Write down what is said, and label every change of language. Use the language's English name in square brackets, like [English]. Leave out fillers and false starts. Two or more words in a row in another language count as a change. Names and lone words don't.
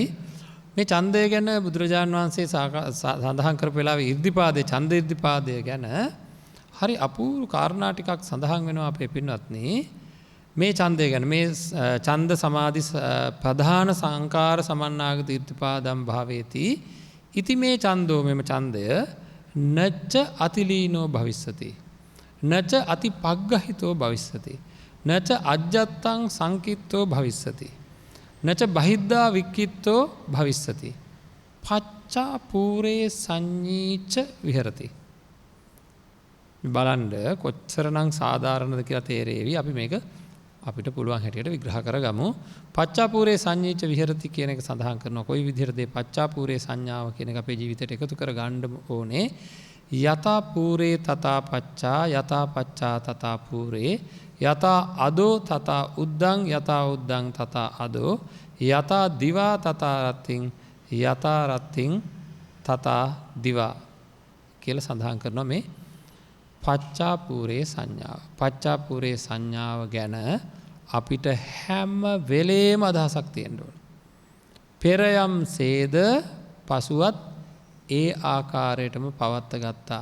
[Sinhala] මේ ඡන්දය ගැන බුදුරජාණන් වහන්සේ සඳහන් කරපු වෙලාවේ ඉර්ධිපාදයේ ඡන්ද ඉර්ධිපාදය ගැන හරි අපූර්ව කාරණා ටිකක් සඳහන් වෙනවා අපේ පින්වත්නි. මේ ඡන්දය ගැන [Pali] මේ ඡන්ද සමාධි ප්‍රධාන සංකාර සමන්නාගත ඉර්ධිපාදම් භාවේති. ඉති මේ ඡන්දෝ [Sinhala] මෙම ඡන්දය [Pali] නච්ච අතිලීනෝ භවිස්සති. නච අතිපග්ගහිතෝ භවිස්සති. නච අජ්ජත්තං සංකිත්තෝ භවිස්සති. නච බහිද්ධා වික්කිත්තෝ භවිස්සති. පච්චා පූරේ සංඤීච විහෙරති. [Sinhala] බලන්න කොච්චරනම් සාධාරණද කියලා තේරෙවි. අපි මේක අපිට පුළුවන් හැටියට විග්‍රහ කරගමු. [Pali] පච්චාපූරේ සංඤීච විහෙරති [Sinhala] කියන එක සඳහන් කරනවා. කොයි විදිහටද මේ පච්චාපූරේ සංඥාව කියන එක අපේ ජීවිතයට එකතු කර ගන්න ඕනේ. [Pali] යතා පූරේ තථා පච්චා යතා පච්චා තථා පූරේ යතා අදෝ තථා උද්දං යතා උද්දං තථා අදෝ යතා දිවා තථා රත්තිං යතා රත්තිං තථා දිවා [Sinhala] කියලා සඳහන් කරනවා මේ පච්චාපූරේ සංඥාව. පච්චාපූරේ සංඥාව ගැන අපිට හැම වෙලේම අදහසක් තියෙන්න ඕන. පෙරයම් සේද පසුවත් ඒ ආකාරයටම පවත්ත ගත්තා.